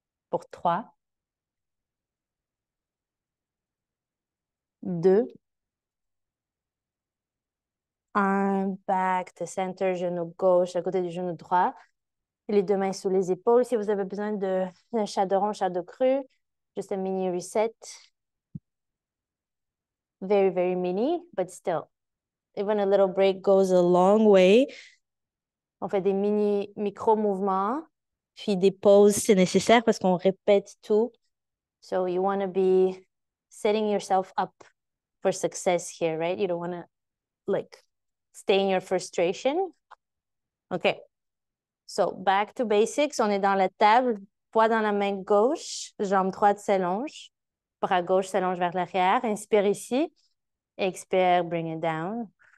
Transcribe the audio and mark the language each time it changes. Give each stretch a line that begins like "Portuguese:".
French: Pour 3, 2, 1.
English: Back to center,
French: genou gauche à côté du genou droit. Les deux mains sous les épaules. Si vous avez besoin d'un chaudron, shadow cru, juste un mini reset.
English: Very, very mini, but still. Even a little break goes a long way.
French: On fait des micro-mouvements, puis des pauses, c'est nécessaire parce qu'on répète tout.
English: So you want to be setting yourself up for success here, right? You don't want to like stay in your frustration. OK. So back to basics.
French: On est dans la table, poids dans la main gauche, jambe droite s'allonge, bras gauche s'allonge vers l'arrière. Inspire ici.
English: Expire, bring it down.